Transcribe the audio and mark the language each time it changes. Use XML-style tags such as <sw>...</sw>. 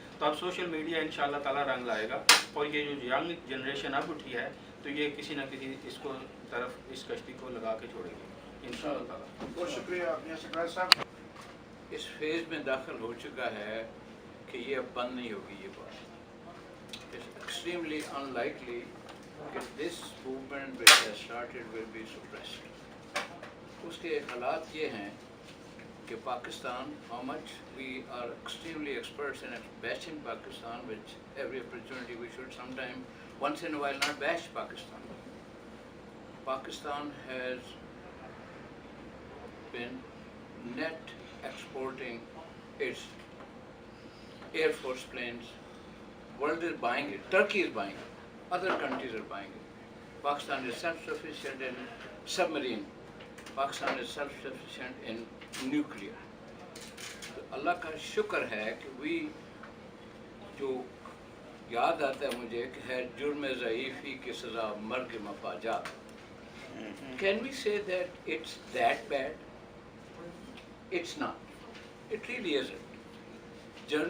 <ur>تو اب social media انشاءاللہ تعالیٰ رنگ لائے گا اور یہ جو ینگ جنریشن اب اٹھی ہے تو یہ کسی نہ کسی اس کو طرف اس کشتی کو لگا کے چھوڑے گی انشاءاللہ تعالیٰ. بہت شکریہ میاں سکرائے صاحب. اس فیز میں داخل ہو چکا ہے کہ یہ اب بند نہیں ہوگی. یہ بات</ur> <en>Extremely unlikely کہ this movement which has started will be suppressed.</en> <ur>اس کے حالات یہ ہیں کہ Pakistan,</ur> <en>how much we are extremely experts in bashing Pakistan, which every opportunity we should sometime once in a while not bash Pakistan. Pakistan has been net exporting its Air Force planes. World is buying it. Turkey is buying it. Other countries are buying it. Pakistan is self-sufficient in submarine. Pakistan is self-sufficient in nuclear.</en> <ur>تو اللہ کا شکر ہے کہ we جو یاد آتا ہے مجھے کہ ہے جرم ضعیفی کی سزا مرگ مفاجات.</ur> <en>Can we say that it's that bad? It's not. It really isn't.</en>